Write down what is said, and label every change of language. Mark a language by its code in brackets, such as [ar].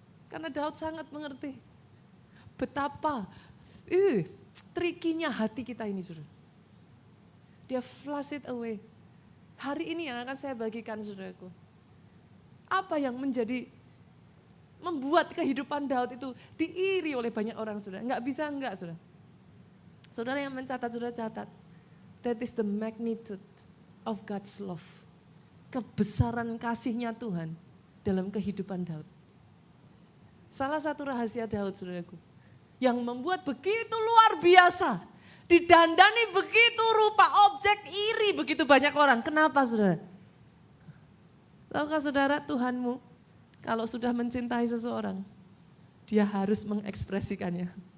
[id] Karena Daud sangat mengerti betapa trikinya hati kita ini, saudara. Dia [en] flush it away. [id] Hari ini yang akan saya bagikan, saudaraku. Apa yang membuat kehidupan Daud itu diiri oleh banyak orang, saudara. Enggak bisa enggak, saudara. Saudara yang mencatat, saudara catat. [en] That is the magnitude of God's love. [id] Kebesaran kasihnya Tuhan dalam kehidupan Daud. Salah satu rahasia Daud, saudaraku, yang membuat begitu luar biasa. Didandani begitu rupa objek iri begitu banyak orang. Kenapa saudara? Tahukah saudara Tuhanmu kalau sudah mencintai seseorang, dia harus mengekspresikannya.